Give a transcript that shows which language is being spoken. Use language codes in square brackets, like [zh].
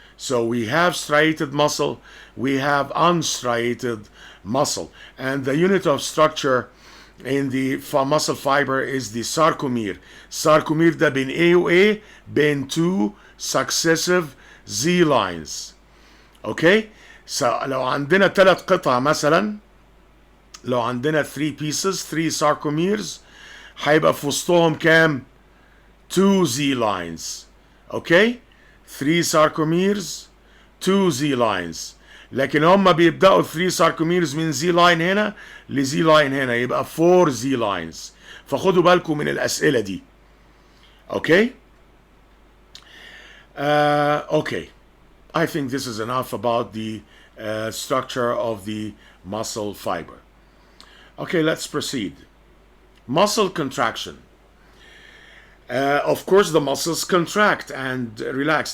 [en] So we have striated muscle, we have unstriated muscle. And the unit of structure in the muscle fiber is the sarcomere. Sarcomere [ar] ده بين [en] A و A بين two successive Z lines. Okay? [ar] So لو عندنا 3 قطع مثلا، لو عندنا 3 pieces 3 sarcomeres، هيبقى في وسطهم كام؟ 2 Z lines. Okay? [en] 3 sarcomeres 2 Z lines. [ar] لكن هم بيبدأوا 3 sarcomeres من Z line هنا ل Z line هنا، يبقى 4 Z lines. فخدوا بالكم من الأسئلة دي. [en] Okay? Okay. I think this is enough about the structure of the muscle fiber. Okay, let's proceed. Muscle contraction. Of course, the muscles contract and relax.